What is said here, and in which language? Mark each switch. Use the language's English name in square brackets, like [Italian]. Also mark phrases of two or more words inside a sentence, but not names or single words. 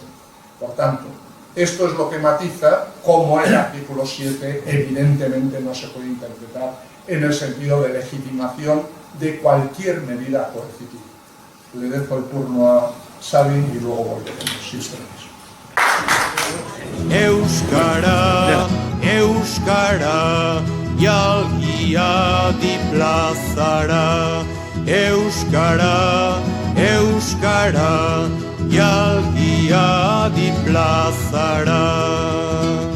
[Spanish] Por tanto, esto es lo que matiza cómo el artículo 7 evidentemente no se puede interpretar en el sentido de legitimación de cualquier medida coercitiva. Le dejo el turno a Sabin y luego volveremos, si ustedes. [Basque] Euskara, Euskara, jalgia di plazara. Euskara, Euskara, jalgia di plazara.